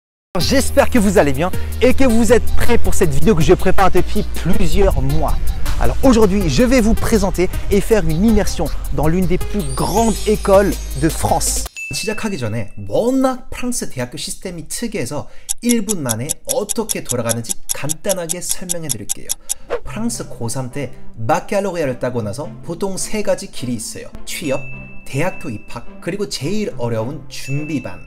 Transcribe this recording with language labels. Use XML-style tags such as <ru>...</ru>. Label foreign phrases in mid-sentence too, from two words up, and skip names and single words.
<fr>J'espère que vous allez bien et que vous êtes prêts pour cette vidéo que je prépare depuis plusieurs mois. Alors aujourd'hui, je vais vous présenter et faire une immersion dans l'une des plus grandes écoles de France.</fr> <ko>시작하기 전에 워낙 프랑스 대학교 시스템이 특이해서 1분 만에 어떻게 돌아가는지 간단하게 설명해 드릴게요. 프랑스 고3 때 바칼로레아를 따고 나서 보통 세 가지 길이 있어요. 취업, 대학교 입학, 그리고 제일 어려운 준비반.</ko>